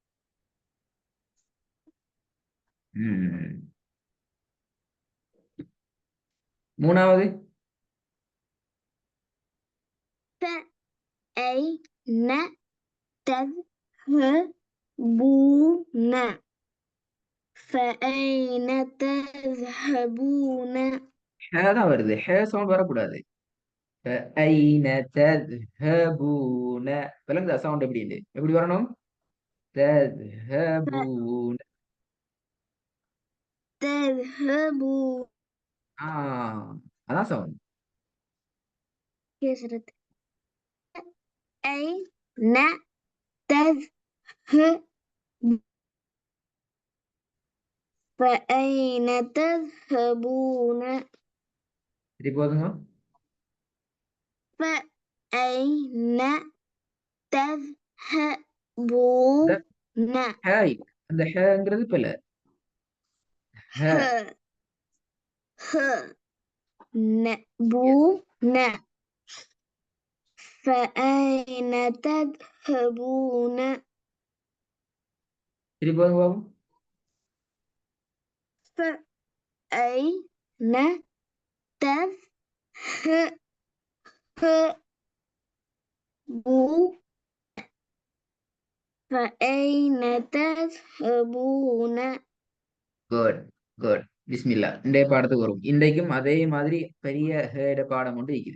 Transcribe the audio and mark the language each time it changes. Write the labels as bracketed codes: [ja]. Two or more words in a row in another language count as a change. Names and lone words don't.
[ta] மூணாவது [ar] فأين تذهبون؟ فأين تذهبون؟ [ta] தான் வருது. சவுண்ட் வரக்கூடாது. [ar] فأين تذهبون؟ [ta] விளங்குதா சவுண்ட் எப்படி வரணும்? [ar] تذهبون. تذهبون. [ta] அதான் சவுண்ட். [ar] كسرت. أين تذهب؟ فأين تذهبون؟ [ta] திருப்பி போதுங்க. [ar] فأين تذهبون؟ [ta] ஹாய், அந்த ஹங்கிறது பிள்ளை. [ar] نبون. فأين تذهبون؟ [ta] திருப்பி போதுங்க பாபு. [ar] فأين تذهبون؟ فأين تذهبون؟ [en] good good. [ta] பிஸ்மில்லா. இன்றைய பாடத்துக்கு வரும். இன்றைக்கும் அதே மாதிரி பெரிய பாடம் ஒன்று இருக்குது.